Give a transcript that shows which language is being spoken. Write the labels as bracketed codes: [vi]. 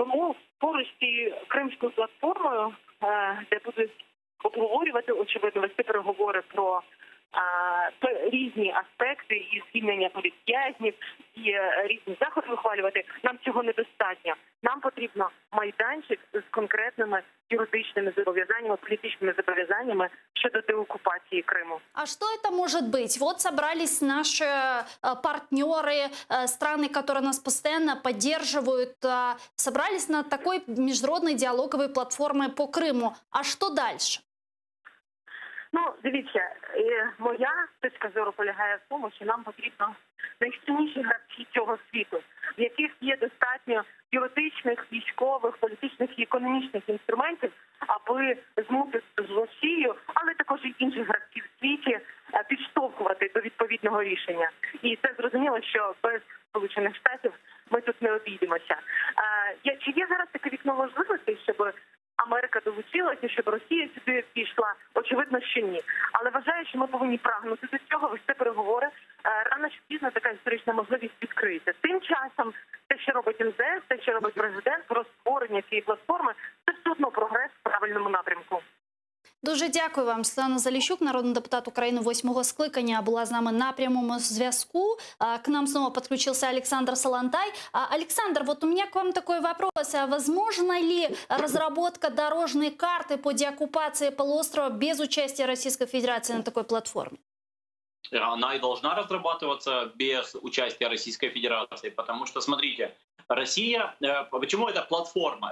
[uk] Тому поруч з цією кримською платформою, де будуть обговорювати, очевидно, вести переговори про різні аспекти і звільнення політв'язнів, і різні заходи ухвалювати, нам цього недостатньо. Нам потрібно майданчик з конкретними юридичными зобов'язаннями, [ru] политическими [uk] зобов'язаннями щодо деоккупации Крыма. [ru] А что это может быть? Вот собрались наши партнеры, страны, которые нас постоянно поддерживают, собрались на такой международной диалоговой платформе по Крыму. А что дальше? [uk] Ну, дивіться, моя точка зору полягає в тому, що нам потрібно найсильніші гравці цього світу, в яких є достатньо юридичних, військових, політичних і економічних інструментів, аби змусити з Росією, але також і інших гравців в світі підштовхувати до відповідного рішення. І це зрозуміло, що без Сполучених Штатів ми тут не обійдемося. Чи є зараз таке вікно можливостей, щоб Америка долучилася, щоб Росія сюди пішла? Очевидно, що ні. Але вважаю, що ми повинні прагнути до цього, вести переговори. Рано чи пізно така історична можливість відкриється. Тим часом те, що робить МЗС, те, що робить президент, про створення цієї платформи, це все одно прогрес в правильному напрямку. Дуже дякую вам. Светлана Залищук, народний депутат України 8-го скликання, була з нами на прямому зв'язку. [ru] К нам снова подключился Александр Солонтай. Александр, вот у меня к вам такой вопрос. Возможно ли разработка дорожной карты по деоккупации полуострова без участия Российской Федерации на такой платформе? Она и должна разрабатываться без участия Российской Федерации, потому что, смотрите, Россия, почему это платформа?